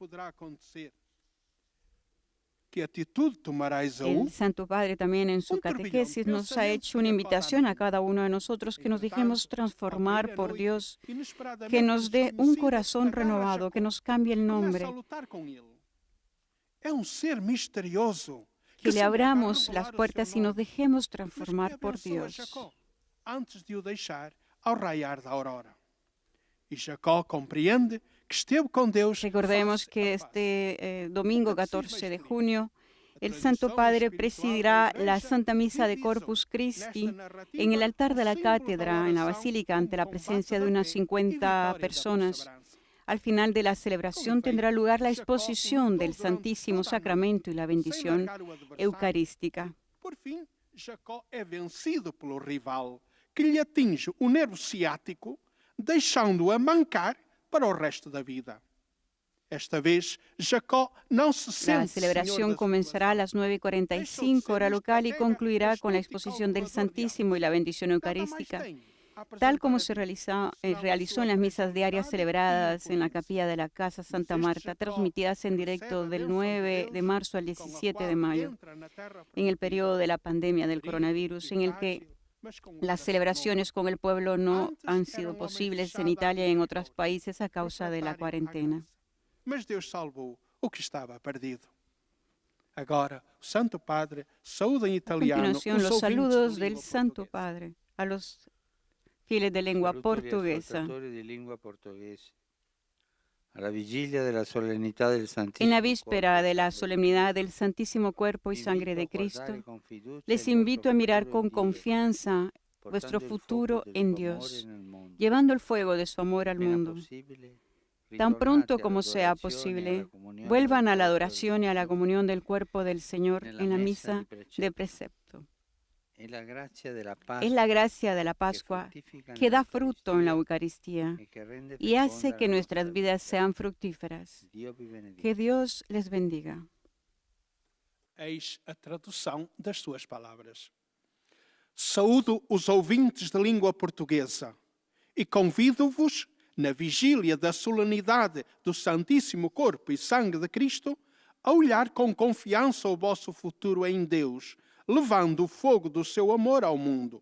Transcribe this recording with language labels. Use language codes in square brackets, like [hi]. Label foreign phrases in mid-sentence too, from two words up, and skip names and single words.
[es] El Santo Padre también en su catequesis nos ha hecho una invitación a cada uno de nosotros que nos dejemos transformar por Dios, que nos dé un corazón renovado, que nos cambie el nombre, que le abramos las puertas y nos dejemos transformar por Dios. [pt] Antes de o deixar ao raiar da aurora. E Jacó compreende que esteve com Deus. [es] Recordemos que este domingo 14 de junio el Santo Padre presidirá la Santa Misa de Corpus Christi en el altar de la cátedra, en la basílica, ante la presencia de unas 50 personas. Al final de la celebración tendrá lugar la exposición del Santísimo Sacramento y la bendición eucarística. [pt] Por fim, Jacó é vencido pelo rival, que lhe atinge o nervo ciático, deixando-o a mancar para o resto da vida. Esta vez, Jacó não se sente. [es] La celebración comenzará a las 9:45 hora local y concluirá con la exposición del Santísimo y la bendición eucarística, tal como se realizó en las misas diarias celebradas en la capilla de la Casa Santa Marta, transmitidas en directo del 9 de marzo al 17 de mayo, en el periodo de la pandemia del coronavirus, en el que las celebraciones con el pueblo no han sido posibles en Italia y en otros países a causa de la cuarentena. [pt] Mas Deus salvou o que estava perdido. Agora, o Santo Padre saúda em [es] A [pt] italiano [es] continuación, [pt] os [es] los [pt] ouvintes [es] saludos [pt] de [es] del [pt] língua [es] Santo [pt] portuguesa. [es] Padre a los fieles de lengua [it] Saluto agli [es] portuguesa. [it] ascoltatori di lingua portoghese. Alla vigilia della solennità del Santissimo [es] En la víspera [it] Corpo [es] de la [it] Sangue [es] solemnidad del Santísimo Cuerpo y [it] vi [es] Sangre [it] invito [es] de [it] a guardare [es] Cristo, [it] con fiducia [es] les [it] il [es] invito a [it] vostro [es] mirar [it] futuro con in Dio, [es] confianza vuestro [it] portando il [es] futuro [it] fuoco del [es] en [it] suo amore [es] Dios, [it] nel mondo. [es] llevando el fuego de su amor al [it] Appena [es] mundo. [it] possibile, [es] Tan pronto [it] ritornate [es] como sea [it] all'adorazione e alla [es] posible, [it] comunione [es] vuelvan [it] del [es] a la [it] corpo del [es] adoración y a la [it] Signore [es] comunión del cuerpo del Señor [it] nella [es] en la [it] messa [es] misa [it] di [es] de precepto. precepto. [it] È la grazia della Pasqua [es] Es la gracia de la [it] che [es] Pascua [it] fruttifica [es] que da fruto en la [it] nell'Eucaristia [es] Eucaristía [it] e che rende [es] y hace [it] feconda [es] que [it] la [es] nuestras [it] nostra [es] vidas [it] vita. [es] sean fructíferas. [it] Dio vi benedica. [es] Que Dios les bendiga. [pt] Eis a tradução das suas palavras. Saúdo os ouvintes de língua portuguesa e convido-vos, na vigília da solenidade do Santíssimo Corpo e Sangue de Cristo, a olhar com confiança o vosso futuro em Deus, levando o fogo do seu amor ao mundo.